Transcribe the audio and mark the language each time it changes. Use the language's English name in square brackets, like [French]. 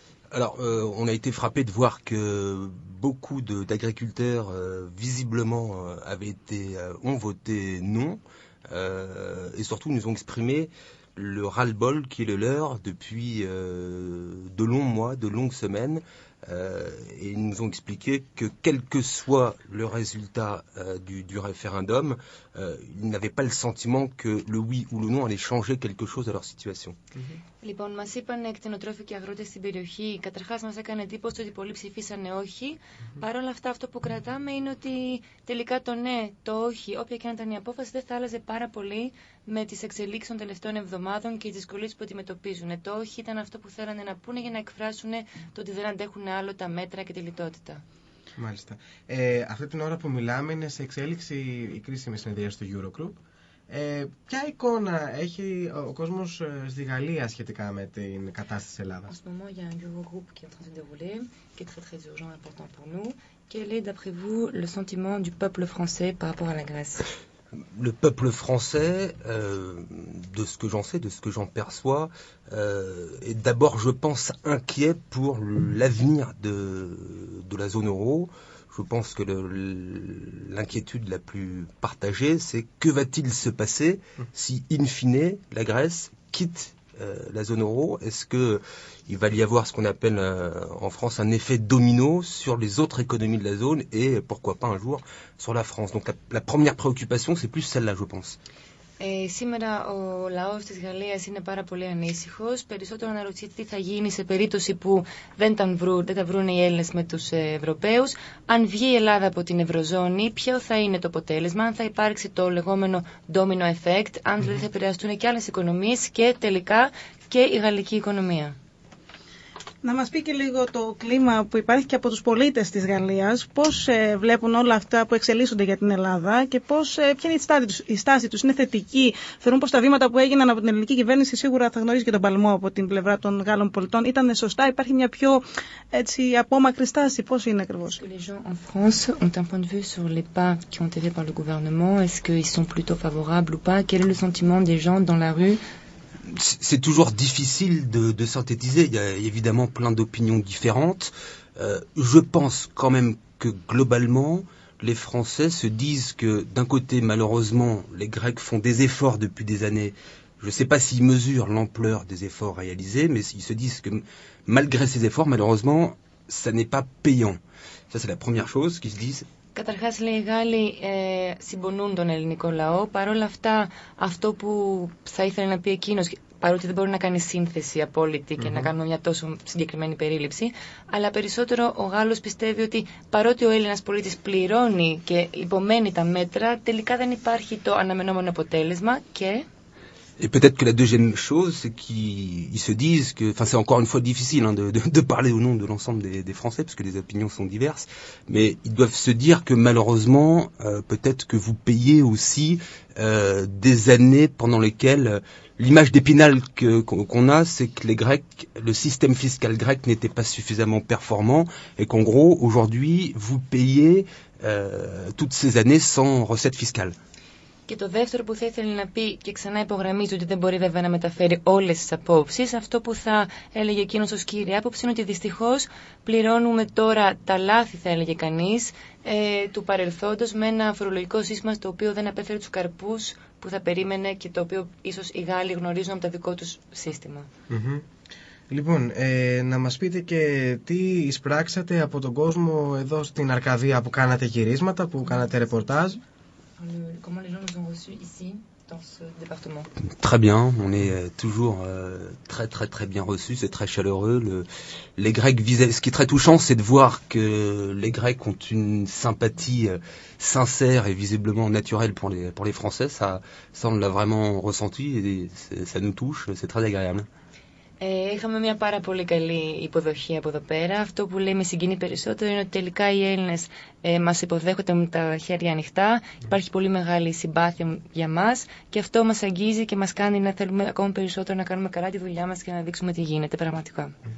[French] Alors, on a été frappé de voir que beaucoup d'agriculteurs, visiblement, ont voté non, et surtout nous ont exprimé le ras-le-bol qui est le leur depuis de longs mois, de longues semaines, et ils nous ont expliqué que quel que soit le résultat du référendum, ils n'avaient pas le sentiment que le oui ou le non allait changer quelque chose à leur situation. [Greek] Λοιπόν, μας είπαν κτηνοτρόφοι και αγρότες στην περιοχή. Καταρχάς, μας έκανε εντύπωση ότι πολλοί ψηφίσανε όχι. Παρ' όλα αυτά, αυτό που κρατάμε είναι ότι τελικά το ναι, το όχι, όποια και αν ήταν η απόφαση, δεν θα άλλαζε πάρα πολύ με τις εξελίξεις των τελευταίων εβδομάδων και τις δυσκολίες που αντιμετωπίζουν. Το όχι ήταν αυτό που θέλανε να πούνε για να εκφράσουν το ότι δεν αντέχουν άλλο τα μέτρα και τη λιτότητα. Μάλιστα. Αυτή την ώρα που μιλάμε είναι σε εξέλιξη η κρίσιμη συνεδρία στο Eurogroup. Ποια εικόνα έχει ο κόσμος στη Γαλλία σχετικά με την κατάσταση της Ελλάδας? [French] En ce moment, il y a un Eurogroupe qui est en train de se dérouler, qui est très très urgent et important pour nous. Quel est d'après vous le sentiment du peuple français par rapport à la Grèce? Le peuple français, de ce que j'en sais, de ce que j'en perçois, est d'abord, je pense, inquiet pour l'avenir de la zone euro. Je pense que l'inquiétude la plus partagée, c'est que va-t-il se passer si, in fine, la Grèce quitte la zone euro? Est-ce qu'il va y avoir ce qu'on appelle en France un effet domino sur les autres économies de la zone et pourquoi pas un jour sur la France? Donc la première préoccupation, c'est plus celle-là, je pense. [Greek] Σήμερα ο λαός της Γαλλίας είναι πάρα πολύ ανήσυχος. Περισσότερο αναρωτιέται τι θα γίνει σε περίπτωση που δεν τα βρουν οι Έλληνες με τους Ευρωπαίους. Αν βγει η Ελλάδα από την Ευρωζώνη, ποιο θα είναι το αποτέλεσμα, αν θα υπάρξει το λεγόμενο domino effect, αν δηλαδή θα επηρεαστούν και άλλες οικονομίες και τελικά και η γαλλική οικονομία. Να μας πει και λίγο το κλίμα που υπάρχει και από τους πολίτες της Γαλλίας, πώς βλέπουν όλα αυτά που εξελίσσονται για την Ελλάδα και ποια είναι η στάση τους, είναι θετική? Θεωρούν πως τα βήματα που έγιναν από την ελληνική κυβέρνηση, σίγουρα θα γνωρίζει και τον παλμό από την πλευρά των Γάλλων πολιτών, ήταν σωστά? Υπάρχει μια πιο απόμακρη στάση? Πώς είναι ακριβώς? [French] Les gens en France ont un point de vue sur les pas qui ont été faits par le gouvernement. Est-ce qu'ils sont plutôt favorables ou pas? Quel est le sentiment des gens dans la rue? C'est toujours difficile de synthétiser, il y a évidemment plein d'opinions différentes. Je pense quand même que globalement, les Français se disent que d'un côté, malheureusement, les Grecs font des efforts depuis des années. Je ne sais pas s'ils mesurent l'ampleur des efforts réalisés, mais ils se disent que malgré ces efforts, malheureusement, ça n'est pas payant. Ça, c'est la première chose qu'ils se disent. [Greek] Καταρχάς, λέει, οι Γάλλοι συμπονούν τον ελληνικό λαό. Παρ' όλα αυτά, αυτό που θα ήθελε να πει εκείνος, παρότι δεν μπορεί να κάνει σύνθεση απόλυτη και να κάνουμε μια τόσο συγκεκριμένη περίληψη, αλλά περισσότερο ο Γάλλος πιστεύει ότι παρότι ο Έλληνας πολίτης πληρώνει και υπομένει τα μέτρα, τελικά δεν υπάρχει το αναμενόμενο αποτέλεσμα και... [French] Et peut-être que la deuxième chose, c'est qu'ils se disent que, enfin c'est encore une fois difficile de parler au nom de l'ensemble des Français, parce que les opinions sont diverses, mais ils doivent se dire que malheureusement, peut-être que vous payez aussi des années pendant lesquelles l'image d'Épinal qu'on a, c'est que les Grecs, le système fiscal grec n'était pas suffisamment performant, et qu'en gros, aujourd'hui, vous payez toutes ces années sans recette fiscale. [Greek] Και το δεύτερο που θα ήθελε να πει, και ξανά υπογραμμίζω ότι δεν μπορεί βέβαια να μεταφέρει όλες τις απόψεις, αυτό που θα έλεγε εκείνος ως κύρια άποψη είναι ότι δυστυχώς πληρώνουμε τώρα τα λάθη, θα έλεγε κανείς, του παρελθόντος με ένα φορολογικό σύστημα το οποίο δεν απέφερε τους καρπούς που θα περίμενε και το οποίο ίσως οι Γάλλοι γνωρίζουν από το δικό τους σύστημα. Λοιπόν, να μας πείτε και τι εισπράξατε από τον κόσμο εδώ στην Αρκαδία που κάνατε γυρίσματα, που κάνατε ρεπορτάζ. [French] Comment les gens nous ont reçus ici, dans ce département? Très bien, on est toujours très bien reçus, c'est très chaleureux. Les Grecs ce qui est très touchant, c'est de voir que les Grecs ont une sympathie sincère et visiblement naturelle pour les Français. Ça on l'a vraiment ressenti et ça nous touche, c'est très agréable. [Greek] Είχαμε μια πάρα πολύ καλή υποδοχή από εδώ πέρα. Αυτό που λέει με συγκινεί περισσότερο είναι ότι τελικά οι Έλληνες μας υποδέχονται με τα χέρια ανοιχτά. Υπάρχει πολύ μεγάλη συμπάθεια για μας και αυτό μας αγγίζει και μας κάνει να θέλουμε ακόμα περισσότερο να κάνουμε καλά τη δουλειά μας και να δείξουμε τι γίνεται πραγματικά.